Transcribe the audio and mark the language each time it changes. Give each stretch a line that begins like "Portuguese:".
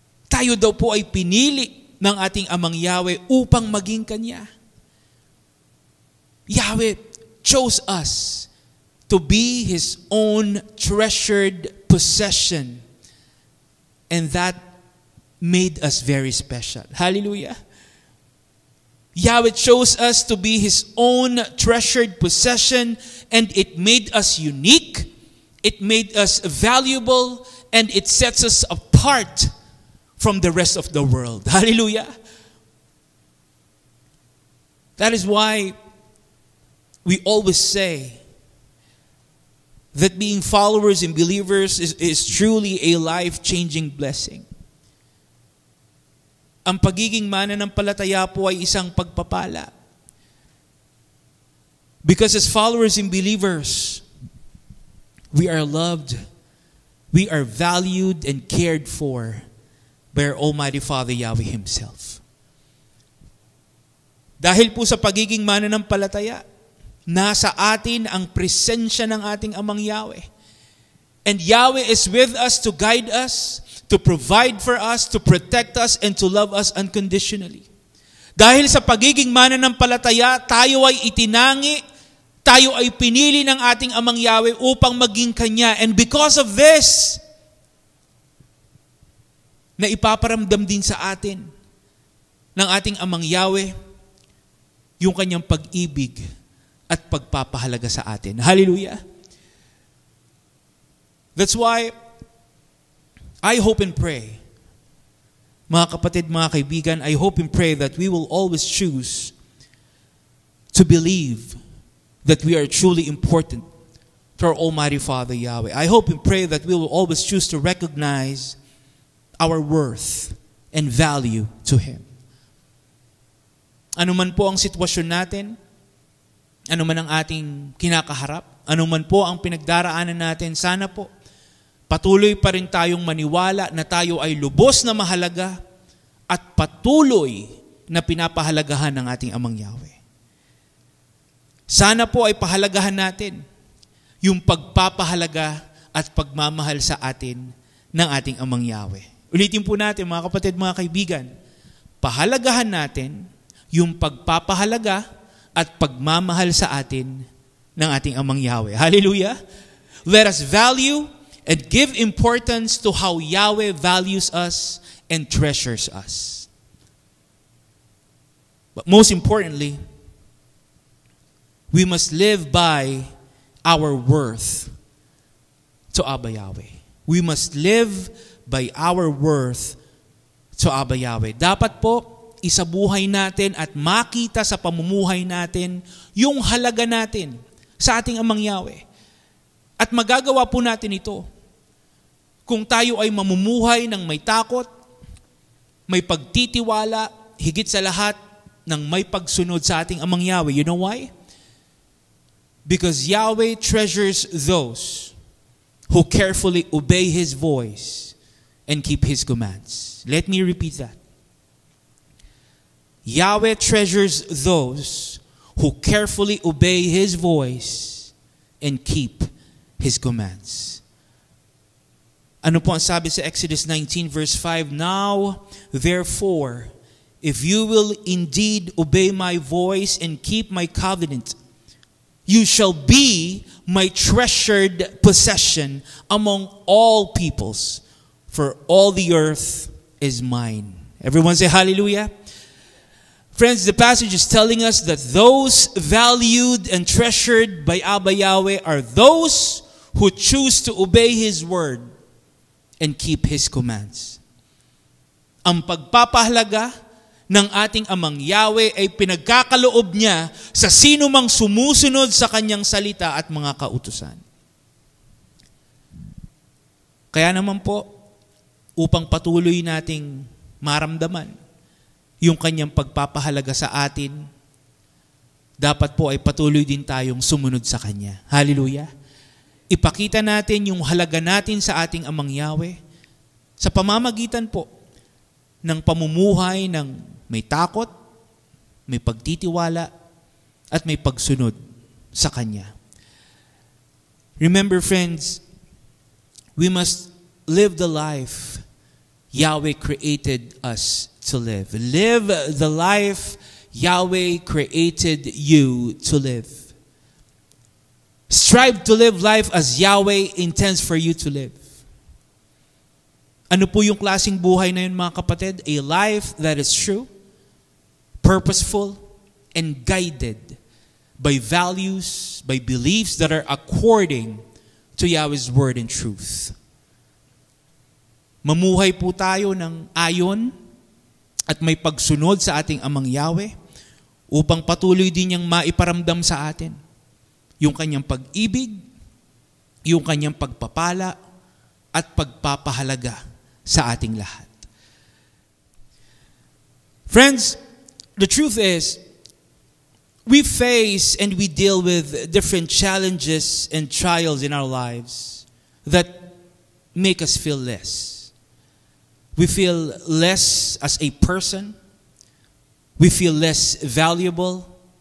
Filipino: Tayo daw po ay pinili ng ating Amang Yahweh upang maging Kanya.
English: Yahweh chose us to be His own treasured possession. And that made us very special. Hallelujah. Yahweh chose us to be His own treasured possession, and it made us unique, it made us valuable, and it sets us apart from the rest of the world. Hallelujah. That is why we always say that being followers and believers is truly a life-changing blessing.
Filipino: Ang pagiging mananampalataya po ay isang pagpapala.
English: Because as followers and believers, we are loved, we are valued and cared for by our Almighty Father Yahweh Himself.
Filipino: Dahil po sa pagiging mananampalataya, nasa atin ang presensya ng ating Amang Yahweh.
English: And Yahweh is with us to guide us, to provide for us, to protect us, and to love us unconditionally.
Filipino: Dahil sa pagiging mananampalataya, tayo ay itinangi, tayo ay pinili ng ating Amang Yahweh upang maging Kanya.
English: And because of this,
Filipino: na ipaparamdam din sa atin ng ating Amang Yahweh yung Kanyang pag-ibig at pagpapahalaga sa atin. Hallelujah!
English: That's why I hope and pray,
Filipino: mga kapatid, mga kaibigan,
English: I hope and pray that we will always choose to believe that we are truly important to our Almighty Father Yahweh. I hope and pray that we will always choose to recognize our worth and value to Him.
Filipino: Ano man po ang sitwasyon natin, ano man ang ating kinakaharap, ano man po ang pinagdaraanan natin, sana po patuloy pa rin tayong maniwala na tayo ay lubos na mahalaga at patuloy na pinapahalagahan ng ating Amang Yahweh. Sana po ay pahalagahan natin yung pagpapahalaga at pagmamahal sa atin ng ating Amang Yahweh. Ulitin po natin, mga kapatid, mga kaibigan, pahalagahan natin yung pagpapahalaga at pagmamahal sa atin ng ating Amang Yahweh. Hallelujah!
English: Let us value and give importance to how Yahweh values us and treasures us. But most importantly, we must live by our worth to Abba Yahweh. We must live by our worth to Abba Yahweh.
Filipino: Dapat po, isabuhay natin at makita sa pamumuhay natin yung halaga natin sa ating Amang Yahweh. At magagawa po natin ito kung tayo ay mamumuhay ng may takot, may pagtitiwala, higit sa lahat ng may pagsunod sa ating Amang Yahweh.
English: You know why? Because Yahweh treasures those who carefully obey His voice and keep His commands. Let me repeat that. Yahweh treasures those who carefully obey His voice and keep His commands.
Filipino: Ano po ang sabi sa Exodus 19 verse 5?
English: Now, therefore, if you will indeed obey my voice and keep my covenant, you shall be my treasured possession among all peoples, for all the earth is mine. Everyone say hallelujah. Friends, the passage is telling us that those valued and treasured by Abba Yahweh are those who choose to obey His word and keep His commands.
Filipino: Ang pagpapahalaga ng ating Amang Yahweh ay pinagkakaloob niya sa sino mang sumusunod sa kanyang salita at mga kautusan. Kaya naman po, upang patuloy nating maramdaman yung kanyang pagpapahalaga sa atin, dapat po ay patuloy din tayong sumunod sa Kanya. Hallelujah! Ipakita natin yung halaga natin sa ating Amang Yahweh sa pamamagitan po ng pamumuhay ng may takot, may pagtitiwala, at may pagsunod sa Kanya.
English: Remember, friends, we must live the life Yahweh created us to live. Live the life Yahweh created you to live. Strive to live life as Yahweh intends for you to live.
Filipino: Ano po yung klaseng buhay na yun, mga kapatid?
English: A life that is true, purposeful, and guided by values, by beliefs that are according to Yahweh's word and truth.
Filipino: Mamuhay po tayo ng ayon at may pagsunod sa ating Amang Yahweh upang patuloy din niyang maiparamdam sa atin yung kanyang pag-ibig, yung kanyang pagpapala, at pagpapahalaga sa ating lahat.
English: Friends, the truth is, we face and we deal with different challenges and trials in our lives that make us feel less. We feel less as a person. We feel less valuable.